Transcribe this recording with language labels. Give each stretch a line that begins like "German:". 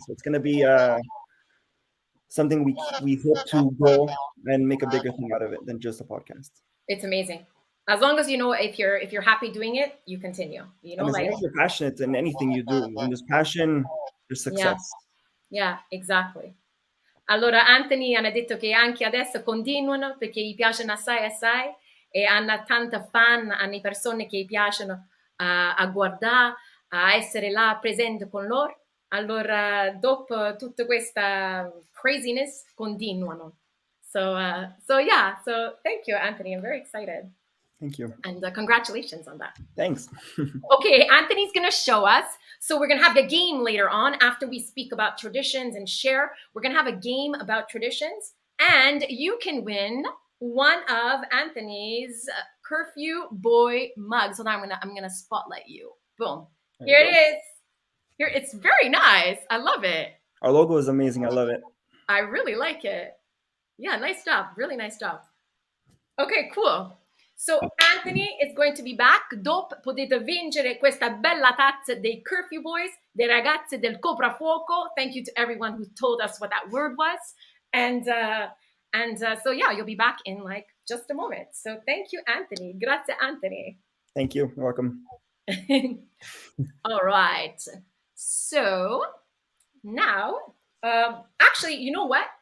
English: So it's gonna be something we hope to grow and make a bigger thing out of it than just a podcast. It's amazing. As long as if you're happy doing it, you continue. And as long as you're passionate in anything you do, when there's passion, there's success. Yeah, exactly.
Italian: Allora Anthony hanno detto che anche adesso continuano perché gli piacciono assai e hanno tanta fan, hanno persone che gli piacciono a guardare, a essere là presente con loro. Allora dopo tutta questa craziness continuano.
English: So thank you, Anthony. I'm very excited. Thank you. And congratulations on that. Thanks. Okay, Anthony's going to show us. So we're going to have a game later on after we speak about traditions and share. We're going to have a game about traditions. And you can win one of Anthony's curfew boy mugs. Hold on, I'm gonna spotlight you. Boom. Here it is. Here, it's very nice. I love it. Our logo is amazing. I love it. I really like it. Yeah, nice job. Really nice job. Okay, cool. So Anthony is going to be back.
Italian: Dopo potete vincere questa bella tazza dei Curfew Boys, dei ragazzi del Coprafuoco.
English: Thank you to everyone who told us what that word was. And so yeah, you'll be back in like just a moment. So thank you, Anthony. Grazie, Anthony. Thank you. You're welcome. All right. So now, actually, you know what?